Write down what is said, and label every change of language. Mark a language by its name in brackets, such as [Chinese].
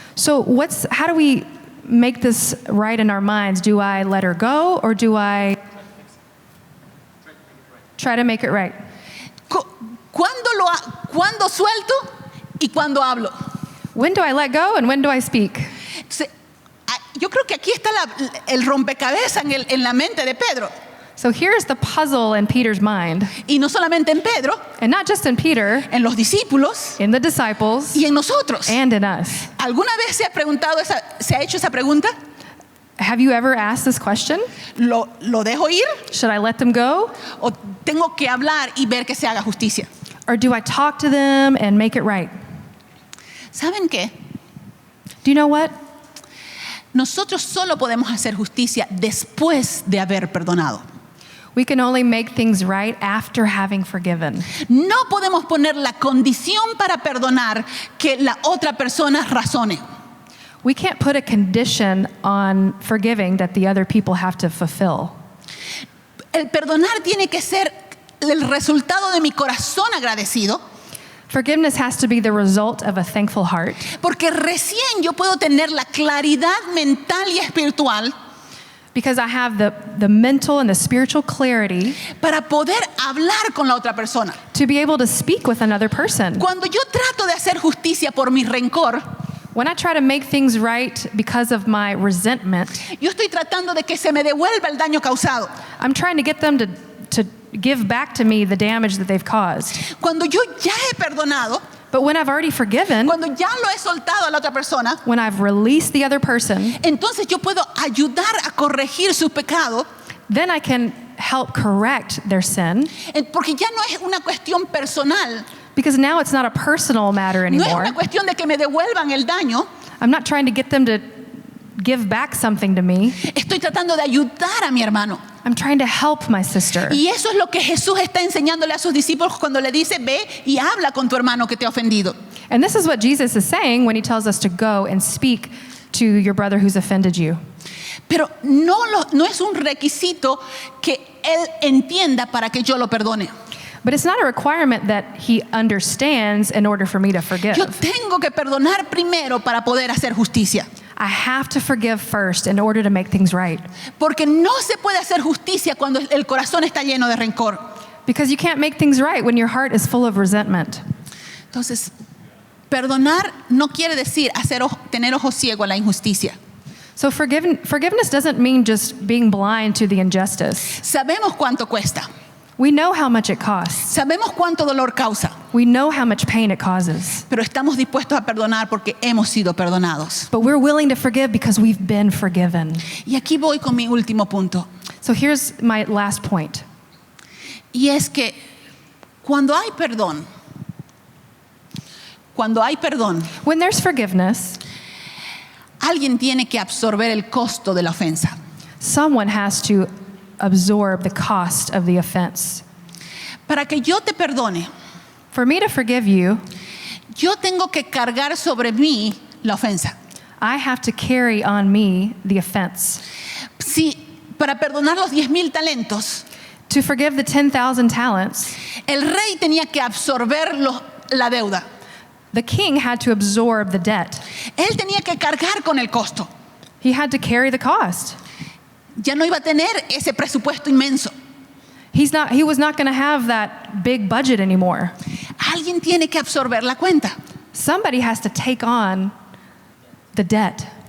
[English] So how do we make this right in our minds? Do I let her go or do I try to make it right? [Spanish] ¿Cuándo suelto y cuándo hablo? [English] When do I let go and when do I speak? [Spanish] Entonces, yo creo que aquí está el rompecabezas en la mente de Pedro. [English] So here's the puzzle in Peter's mind. [Spanish] Y no solamente en Pedro, [English] And not just in Peter, [Spanish] en los discípulos [English] in the disciples, [Spanish] y en nosotros. [English] and in us. [Spanish] ¿Alguna vez se ha hecho esa pregunta? [English] Have you ever asked this question? [Spanish] ¿Lo dejo ir [English] Should I let them go? [Spanish] o tengo que hablar y ver que se haga justicia? [English] Or do I talk to them and make it right? [Spanish] ¿Saben qué? [English] Do you know what? [Spanish] Nosotros solo podemos hacer justicia después de haber perdonado. [English] We can only make things right after having forgiven. [Spanish] No podemos poner la condición para perdonar que la otra persona razone. [English] We can't put a condition on forgiving that the other people have to fulfill. [Spanish] El perdonar tiene que ser el resultado de mi corazón agradecido, [English] Forgiveness has to be the result of a thankful heart, [Spanish] porque recién yo puedo tener la claridad mental y espiritual [English] because I have the mental and the spiritual clarity [Spanish] para poder hablar con la otra persona. [English] to be able to speak with another person. [Spanish] Cuando yo trato de hacer justicia por mi rencor, [English] When I try to make things right because of my resentment, [Spanish] yo estoy tratando de que se me devuelva el daño causado. [English] I'm trying to get them to give back to me the damage that they've caused. [Spanish] Cuando yo ya he perdonado, [English] But when I've already forgiven, [Spanish] cuando ya lo he soltado a la otra persona, [English] when I've released the other person, [Spanish] entonces yo puedo ayudar a corregir su pecado, [English] then I can help correct their sin, [Spanish] porque ya no es una cuestión personal, [English] because now it's not a personal matter [Spanish] no es [English] anymore. [Spanish] una cuestión de que me devuelvan el daño. [English] I'm not trying to get them to give back something to me. [Spanish] Estoy tratando de ayudar a mi hermano. [English] I'm trying to help my sister. [Spanish] Y eso es lo que Jesús está enseñándole a sus discípulos cuando le dice, ve y habla con tu hermano que te ha ofendido. [English] And this is what Jesus is saying when he tells us to go and speak to your brother who's offended you. [Spanish] Pero no es un requisito que él entienda para que yo lo perdone. [English] But it's not a requirement that he understands in order for me to forgive. [Spanish] Yo tengo que perdonar primero para poder hacer justicia. [English] I have to forgive first in order to make things right. [Spanish] Porque no se puede hacer justicia cuando el corazón está lleno de rencor. [English] Because you can't make things right when your heart is full of resentment. [Spanish] Entonces, perdonar no quiere decir tener ojos ciegos a la injusticia. [English] So forgiveness doesn't mean just being blind to the injustice. [Spanish] Sabemos cuánto cuesta. [English] We know how much it costs. [Spanish] Sabemos cuánto dolor causa. [English] We know how much pain it causes. [Spanish] Pero estamos dispuestos a perdonar porque hemos sido perdonados. [English] But we're willing to forgive because we've been forgiven. [Spanish] Y aquí voy con mi último punto. [English] So here's my last point. [Spanish] Y es que cuando hay perdón, [English] When there's forgiveness, [Spanish] alguien tiene que absorber el costo de la ofensa. [English] someone has to absorb the cost of the offense. [Spanish] Para que yo te perdone, [English] For me to forgive you, [Spanish] yo tengo que cargar sobre mí la ofensa. [English] I have to carry on me the offense. [Spanish] Si para perdonar los 10,000 talentos, [English] To forgive the 10,000 talents, [Spanish] el rey tenía que absorber la deuda. [English] the king had to absorb the debt. [Spanish] Él tenía que cargar con el costo. [English] He had to carry the cost. [Spanish] Ya no iba a tener ese presupuesto inmenso. [English] He was not going to have that big budget anymore. [Spanish] Alguien tiene que absorber la cuenta. [English] Somebody has to take on the debt.